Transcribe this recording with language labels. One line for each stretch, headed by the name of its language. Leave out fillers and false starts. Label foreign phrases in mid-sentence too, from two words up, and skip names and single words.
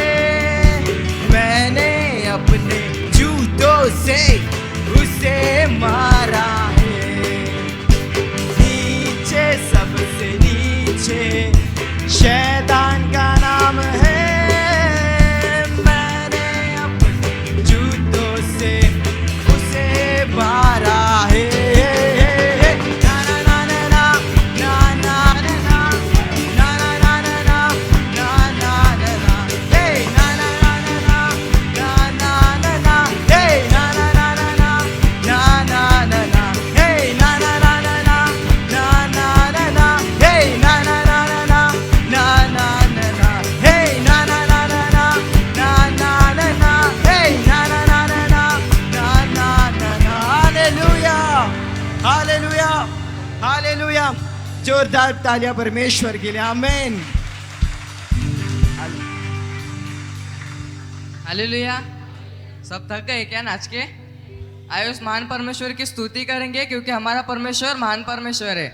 Hindi: मैंने अपने जूतों से उसे मारा है। नीचे सबसे नीचे शैतान का नाम है। मैंने अपने जूतों से उसे मारा है। ना ना ना ना ना ना ना ना ना ना ना ना ना ना ना ना ना हे ना ना ना ना ना ना ना ना हे ना ना ना ना ना ना ना ना ना हे ना ना ना ना ना ना ना ना ना हे ना ना ना ना ना ना ना ना ना हे ना ना ना ना ना ना ना ना ना हे ना ना ना ना ना ना ना ना ना हालेलुया हालेलुया हालेलुया। जोरदार तालियां परमेश्वर के लिए। आमीन। हालेलुया। सब थक गए क्या नाच के? आए उस महान परमेश्वर की स्तुति करेंगे क्योंकि हमारा परमेश्वर महान परमेश्वर है।